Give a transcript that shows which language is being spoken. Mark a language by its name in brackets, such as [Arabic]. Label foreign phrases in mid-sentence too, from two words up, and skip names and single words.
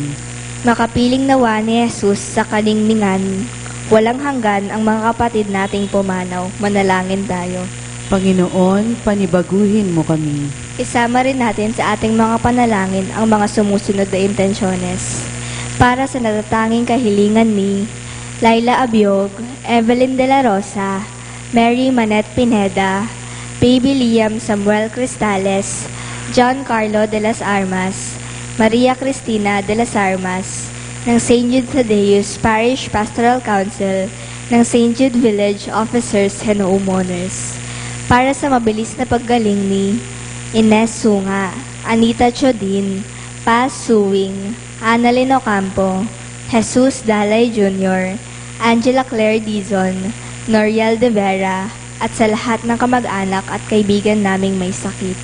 [Filipino] Makapiling nawa ni Jesus sa kalingningan, walang hanggan ang mga kapatid nating pumanaw. Manalangin tayo. Panginoon, panibaguhin mo kami. Isama rin natin sa ating mga panalangin ang mga sumusunod na intensyones. Para sa natatanging kahilingan ni Laila Abiog, Evelyn De La Rosa, Mary Manette Pineda, Baby Liam Samuel Cristales, John Carlo de las Armas, Maria Cristina de las Armas, ng St. Jude Thaddeus Parish Pastoral Council, ng St. Jude Village Officers and Homeowners. Para sa mabilis na paggaling ni Ines Sunga, Anita Chodin, Paz Suwing, Annalyn Ocampo, Jesus Dalay Jr., Angela Claire Dizon, Noriel De Vera, at sa lahat ng kamag-anak at kaibigan naming may sakit.